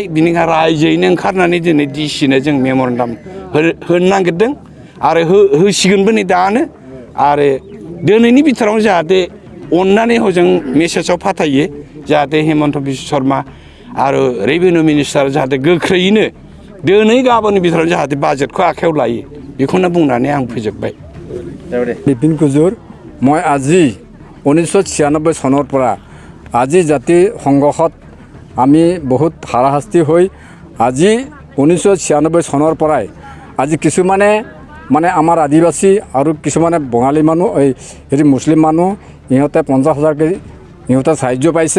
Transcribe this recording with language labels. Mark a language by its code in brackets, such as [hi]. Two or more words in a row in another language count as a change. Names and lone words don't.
[brx] बिनिखायनो रायजोयैनो ओंखारनानै दिनै डिसिनो जों मेम'रेन्डाम होनो नागिरदों आरो होसिगोनबो नै दानो। आरो दिनैनि बिथोरावनो जाहाथे अननानै हजों मेसेजाव फाथायो जाहाथे हेमन्त बिश्व शर्मा आरो [en] revenue minister [brx] जाहाथे गोख्रैयैनो दिनै गाबोननि बिथोराव जाहाथे बाजेटखौ आखायाव लायो, बेखौनो बुंनानै आं फोजोबबाय। [as] বিপিন কুজুৰ মই আজি 1996 চনৰ পৰা আজি জাতি সংঘৰ্ষত আমি বহুত হাৰাশাস্তি হৈ আজি 1996 চনৰ পৰাই আজি কিছুমানে মানে আমাৰ আদিবাসী আৰু কিছুমানে বঙালী মানুহ হেৰি মুছলিম মানুহ ইহঁতে 50,000 কেজি ইহঁতে সাহায্য পাইছে।